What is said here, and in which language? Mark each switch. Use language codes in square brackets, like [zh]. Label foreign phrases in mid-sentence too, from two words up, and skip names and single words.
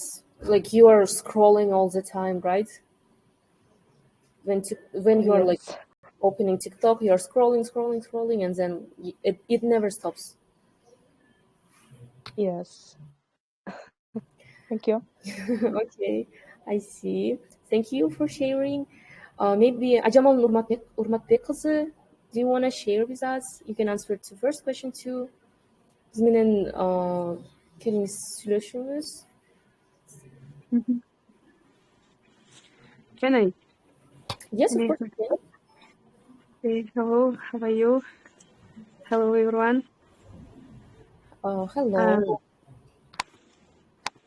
[en] Like you are scrolling all the time, right? When you are like opening TikTok, you are scrolling, and then it never stops. Yes. Thank you. Okay, I see. Thank you for sharing. Maybe Ajamal Urmatbek kızı, do you want to share with us? You can answer to first question too. [ky] Biz менен келиңиz сүйлөшүңүз. [en] Can I? Yes, of course. Okay, hello, how are you? Hello, everyone. Hello.